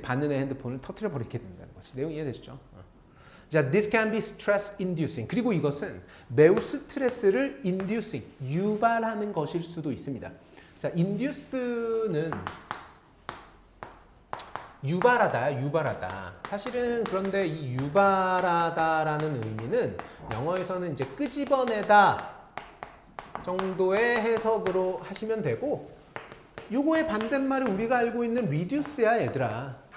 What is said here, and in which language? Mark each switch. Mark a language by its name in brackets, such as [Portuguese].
[Korean] 받는 애 핸드폰을 터뜨려 버리게 된다는 거지. 내용 이해되시죠? [English] 자, this can be stress inducing. [Korean] 그리고 이것은 매우 스트레스를 inducing, 유발하는 것일 수도 있습니다. 자, induce는 유발하다, 유발하다. 사실은 그런데 이 유발하다라는 의미는 영어에서는 이제 끄집어내다 정도의 해석으로 하시면 되고, 요거의 반대말이 우리가 알고 있는 reduce야, 얘들아.